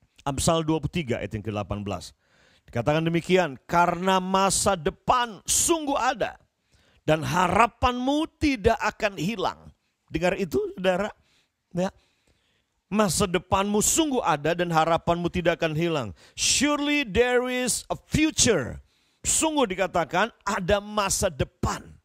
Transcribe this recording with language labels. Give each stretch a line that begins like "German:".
Indonesian: Amsal 23 ayat yang ke-18. Dikatakan demikian, karena masa depan sungguh ada, dan harapanmu tidak akan hilang. Dengar itu saudara, ya. Masa depanmu sungguh ada dan harapanmu tidak akan hilang.
English: Surely there is a future.
Indonesian: Sungguh dikatakan ada masa depan.